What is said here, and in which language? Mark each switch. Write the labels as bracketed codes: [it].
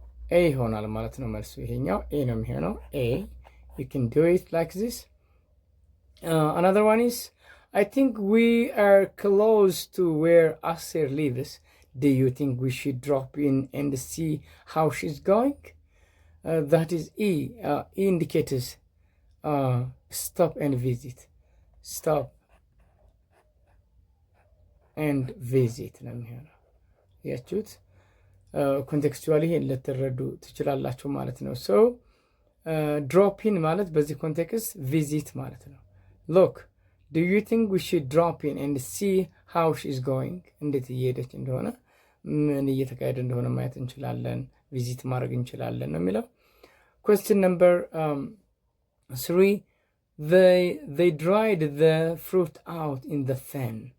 [am] A ይሆናል ማለት ነው መልሱ። ይሄኛው A ነው የሚሆነው። A. [en] You can do it like this. Another one is, I think we are close to where Aser lives. Do you think we should drop in and see how she's going? That is E. E indicators stop and visit. [am] Stop and visit ነው የሚሆነው። ያችሁት ኮንቴክስቹዋሊ ይሄን ልትረዱ ትችላላችሁ ማለት ነው። ሶ ድሮፕ ኢን ማለት በዚህ ኮንቴክስት ቪዚት ማለት ነው። [en] ሎክ ዱ ዩ ቲንክ ዊ ሹድ ድሮፕ ኢን ኤንድ ሲ ሃው ሺ ኢዝ ጎይንግ፣ [am] እንዴት እየሄደች እንደሆነ ምን እየተካሄደ እንደሆነ ማየት እንችላለን፣ ቪዚት ማድረግ እንችላለን ነው የሚለው። [en] Question number 3. They dried the fruit out in the fan.